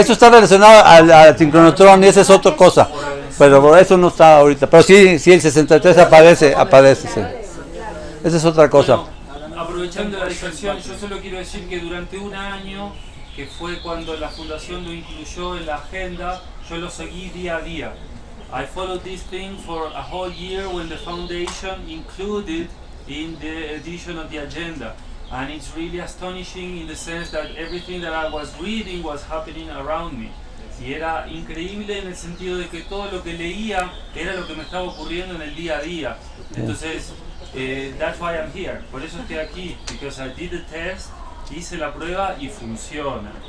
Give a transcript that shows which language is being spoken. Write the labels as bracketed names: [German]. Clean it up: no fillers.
[Spanish] Eso está relacionado al sincronotrón y esa es otra cosa. Pero eso no está ahorita. Pero sí, el 63 aparece, sí. Esa es otra cosa. Bueno, aprovechando la dispersión, yo solo quiero decir que durante un año, que fue cuando la fundación lo incluyó en la agenda, yo lo seguí día a día. [English] I followed this thing for a whole year when the foundation included in the edition of the agenda. And it's really astonishing in the sense that everything that I was reading was happening around me. [Spanish] Y era increíble en el sentido de que todo lo que leía era lo que me estaba ocurriendo en el día a día. [English] Entonces, that's why I'm here. [Spanish] Por eso estoy aquí, [English] because I did the test, [Spanish] hice la prueba y funciona.